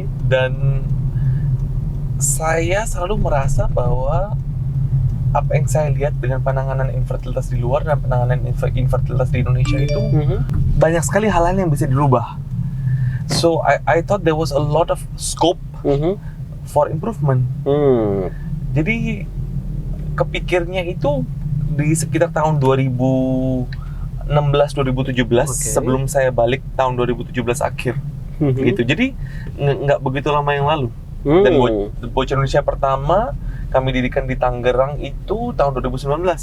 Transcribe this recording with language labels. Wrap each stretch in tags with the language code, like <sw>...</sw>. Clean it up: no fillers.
<id>Dan saya selalu merasa bahwa apa yang saya lihat dengan penanganan infertilitas di luar dan penanganan infertilitas di Indonesia itu banyak sekali hal-hal yang bisa dirubah.</id> <en>So I thought there was a lot of scope for improvement.</en> <id>Jadi kepikirnya itu di sekitar tahun 2016-2017 sebelum saya balik tahun 2017 akhir gitu. Jadi nggak begitu lama yang lalu. Dan Bocah Indonesia pertama kami dirikan di Tangerang itu tahun 2019.</id>